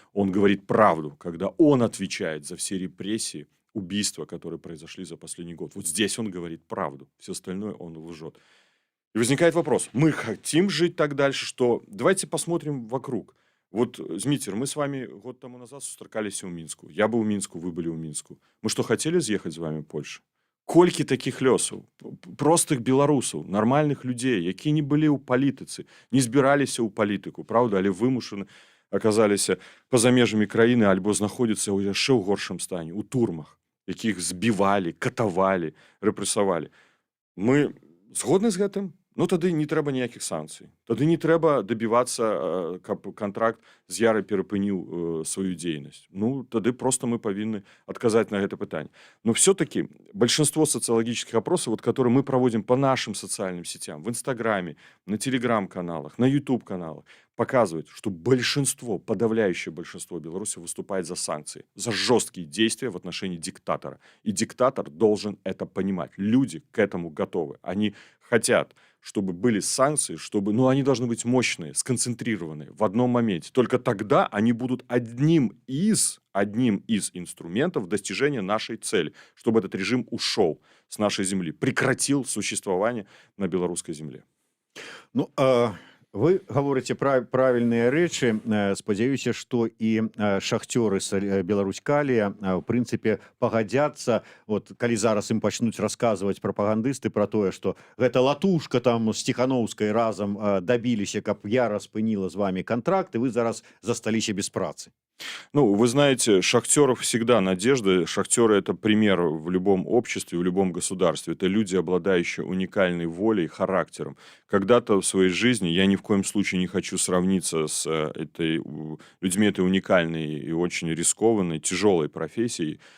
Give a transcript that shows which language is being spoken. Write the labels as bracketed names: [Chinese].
[Russian] Он говорит правду, когда он отвечает за все репрессии, убийства, которые произошли за последний год. Вот здесь он говорит правду. Все остальное он лжет. И возникает вопрос. Мы хотим жить так дальше, что... Давайте посмотрим вокруг. Вот, Змитер, мы с вами год тому назад [Belarusian] сустракаліся ў Мінску. [Russian] Я был у Мінску, вы были у Мінску. Мы что, хотели з'ехаць з вами в Польшу? [Belarusian] Колькі таких лёсаў, простых беларусаў, нармальных людзей, якія не былі ў палітыцы, не збіраліся ў палітыку, правда, але вымушаны аказаліся па-за межамі краіны альбо знаходзяцца ў яшчэ ў горшым стане, у турмах, якіх збівалі, катавалі, рэпрэсавалі. Мы згодны з гэтым? Ну, тады не трэба ніякіх санкцый. Тады не трэба дабівацца, каб кантракт з Ярай перапыніў сваю дзейнасць. Ну, тады просто мы павінны адказаць на гэта пытанне. [Russian] Но все-таки большинство социологических опросов, вот, которые мы проводим по нашим социальным сетям, в Инстаграме, на Телеграм-каналах, на Ютуб-каналах, показывают, что большинство, подавляющее большинство белорусов выступает за санкции, за жесткие действия в отношении диктатора. И диктатор должен это понимать. Люди к этому готовы. Они хотят, чтобы были санкции, чтобы, ну, они должны быть мощные, сконцентрированные в одном моменте. Только тогда они будут одним из инструментов достижения нашей цели, чтобы этот режим ушел с нашей земли, прекратил существование на белорусской земле. [Belarusian] Ну, [Russian] вы говорите [Belarusian] правильныя рэчы. Спадзяюся, што і шахцёры Беларусь-Калія в прынцыпе пагадзяцца, вот калі зараз ім пачнуць расказваць прапагандысты пра тое, што гэта латушка там з Ціханаўскай разам дабіліся, каб Яра спыніла з вами контракт, і вы зараз засталіся без працы. [Russian] Ну, вы знаете, шахтеров всегда надежда. Шахтеры – это пример в любом обществе, в любом государстве. Это люди, обладающие уникальной волей, характером. Когда-то в своей жизни, я ни в коем случае не хочу сравниться с людьми этой уникальной и очень рискованной, тяжелой профессией.